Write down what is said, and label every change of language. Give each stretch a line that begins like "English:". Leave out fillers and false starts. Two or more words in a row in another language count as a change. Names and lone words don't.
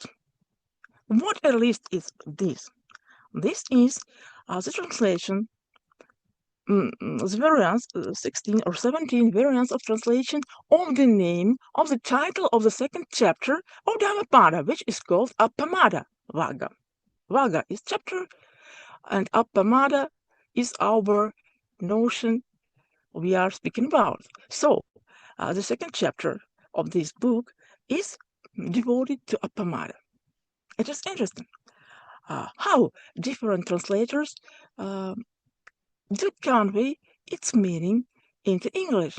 English: What a list is this? This is the translation, the variants, 16 or 17 variants of translation of the name of the title of the second chapter of Dhammapada, which is called
Pali: appamāda Vagga.
English: Vagga is chapter, and appamāda is our notion we are speaking about. So, the second chapter of this book is devoted to appamāda. It is interesting how different translators do convey its meaning into English.